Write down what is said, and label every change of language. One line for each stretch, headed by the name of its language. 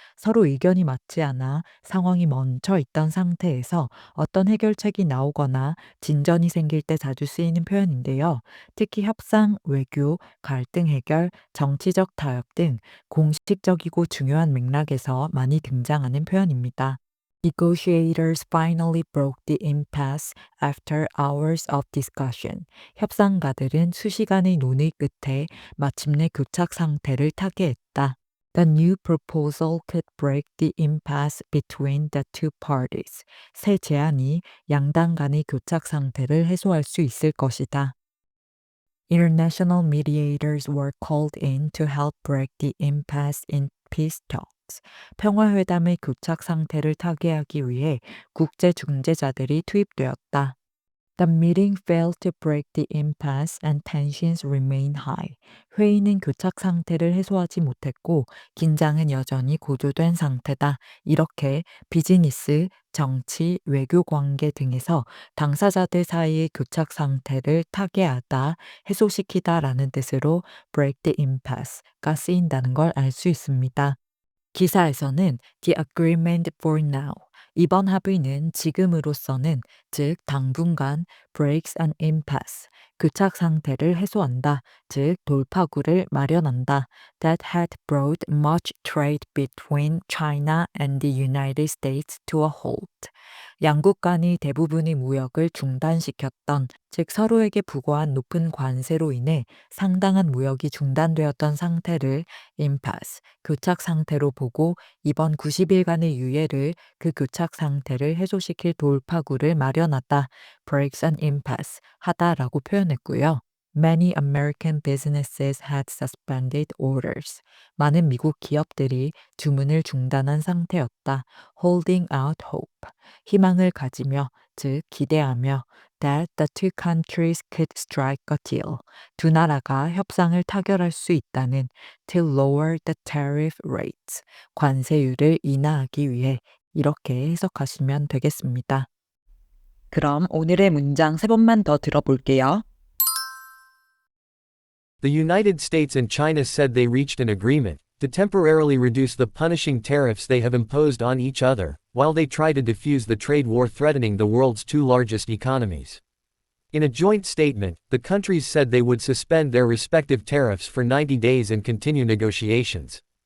Korean: 서로 의견이 맞지 않아 상황이 멈춰 있던 상태에서 어떤 해결책이 나오거나 진전이 생길 때 자주 쓰이는 표현인데요. 특히 협상, 외교, 갈등 해결, 정치적 타협 등 공식적이고 중요한 맥락에서 많이 등장하는 표현입니다.
English: Negotiators finally broke the impasse after hours of discussion.
Korean: 협상가들은 수시간의 논의 끝에 마침내 교착 상태를 타개했다.
English: The new proposal could break the impasse between the two parties.
Korean: 새 제안이 양당 간의 교착 상태를 해소할 수 있을 것이다.
English: International mediators were called in to help break the impasse in peace talks.
Korean: 평화회담의 교착 상태를 타개하기 위해 국제 중재자들이 투입되었다.
English: The meeting failed to break the impasse and tensions remain high.
Korean: 회의는 교착 상태를 해소하지 못했고 긴장은 여전히 고조된 상태다. 이렇게 비즈니스, 정치, 외교 관계 등에서 당사자들 사이의 교착 상태를 타개하다, 해소시키다라는 뜻으로
English: break the impasse
Korean: 가 쓰인다는 걸 알 수 있습니다.
English: 기사에서는 the agreement for now,
Korean: 이번 합의는 지금으로서는, 즉 당분간
English: breaks an impasse,
Korean: 교착 상태를 해소한다, 즉 돌파구를 마련한다,
English: that had brought much trade between China and the United States to a halt.
Korean: 양국 간이 대부분의 무역을 중단시켰던, 즉 서로에게 부과한 높은 관세로 인해 상당한 무역이 중단되었던 상태를 impasse, 교착 상태로 보고 이번 90일간의 유예를 그 교착 상태를 해소시킬 돌파구를 마련하다,
English: breaks an impasse
Korean: 하다라고 표현했고요.
English: Many American businesses had suspended orders.
Korean: 많은 미국 기업들이 주문을 중단한 상태였다.
English: Holding out hope.
Korean: 희망을 가지며, 즉 기대하며,
English: that the two countries could strike a deal.
Korean: 두 나라가 협상을 타결할 수 있다는,
English: to lower the tariff rates.
Korean: 관세율을 인하하기 위해, 이렇게 해석하시면 되겠습니다. 그럼 오늘의 문장 세 번만 더 들어볼게요.
English: The United States and China said they reached an agreement to temporarily reduce the punishing tariffs they have imposed on each other, while they try to defuse the trade war threatening the world's two largest economies. In a joint statement, the countries said they would suspend their respective tariffs for 90 days and continue negotiations.